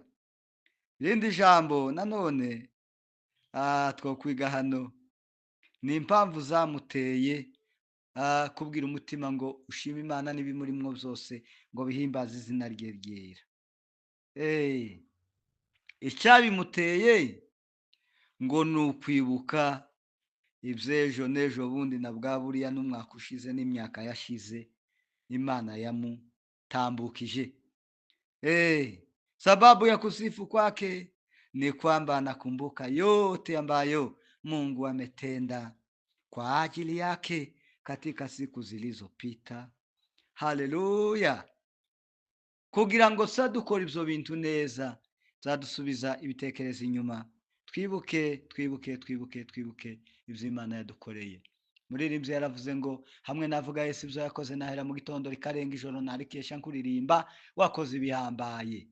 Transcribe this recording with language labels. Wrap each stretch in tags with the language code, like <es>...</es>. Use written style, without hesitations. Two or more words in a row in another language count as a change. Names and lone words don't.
<rw>Irindi jambo nanone two kwiga hano ni impamvu zamuteye kubwira umutima ngo ushime Imana n'ibimurimo byose, ngo bihimbaze izina rye ryera. Icyabimuteye ngo ni ukwibuka iby'ejo n'ejo bundi na bwa buriya n'umwaka ushize n'imyaka yashize Imana yamutambukije.</rw> <sw>Sababu ya kusifu kwake ni kwamba anakumbuka yote ambayo Mungu ametenda kwa ajili yake katika siku zilizopita. Haleluya.</sw> <rw>Kugira ngo dukora ibyo bintu neza, zadusubiza ibitekerezo inyuma, twibuke ibyo Imana yadukoreye. Muririmbyi yaravuze ngo hamwe navuga Yesu ibyo yakoze nahera mu gitondo rikarenga ijoro narikesha nkuririmba, wakoze ibihambaye.</rw>